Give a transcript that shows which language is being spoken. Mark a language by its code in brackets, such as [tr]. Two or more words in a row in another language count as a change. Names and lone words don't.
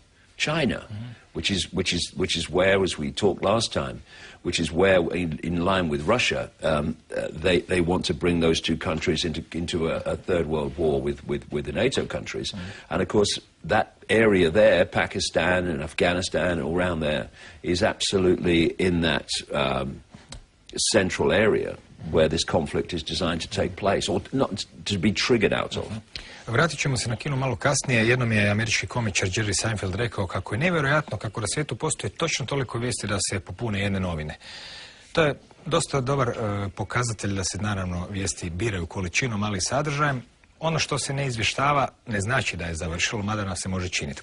[en] China, which is where, as we talked last time, which is where, in line with Russia, they want to bring those two countries into a third world war with the NATO countries. And of course, that area there, Pakistan and Afghanistan and all around there, is absolutely in that central area where this conflict is designed to take place, or not to be triggered out of. [hr] Vratit ćemo se na Kinu malo kasnije. Jednom je američki komičar Jerry Seinfeld rekao kako je nevjerojatno kako na svijetu postoji točno toliko vijesti da se popune jedne novine. To je dosta dobar pokazatelj da se naravno vijesti biraju količinom, ali i sadržajem. Ono što se ne izvještava ne znači da je završilo, mada nam se može činiti.